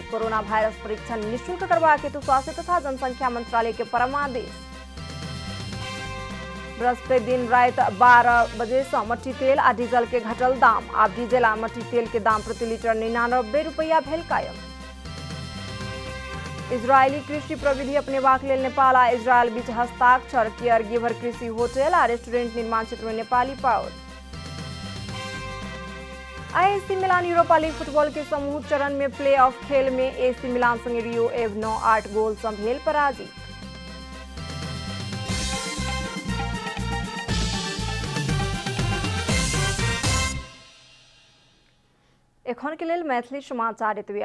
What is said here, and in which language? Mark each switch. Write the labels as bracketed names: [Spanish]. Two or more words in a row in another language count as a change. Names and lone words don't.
[Maithili] कोरोना वायरस परीक्षण निःशुल्क करबाक हेतु स्वास्थ्य तथा जनसंख्या मंत्रालय के परमादेश। बृहस्पति दिन रात 12 बजे से मट्टी तेल आ डीजल के घटल दाम। आब डीजल आ मट्टी तेल के दाम प्रति लीटर 99 रुपया भेल कायम। इजरायली कृषि प्रविधि अपनेबाक लेल नेपाल आ इजरायल बीच हस्ताक्षर। केयर गिवर कृषि होटल आ रेस्टोरेंट निर्माण क्षेत्र में नेपाली पाउत। एसी मिलान यूरोपा लीग फुटबॉल के समूह चरण में प्ले ऑफ खेल में एसी मिलान संगे रियो एव 9-8 गोल सँ भेल पराजित। एखन के लेल मैथिली समाचार एतबे।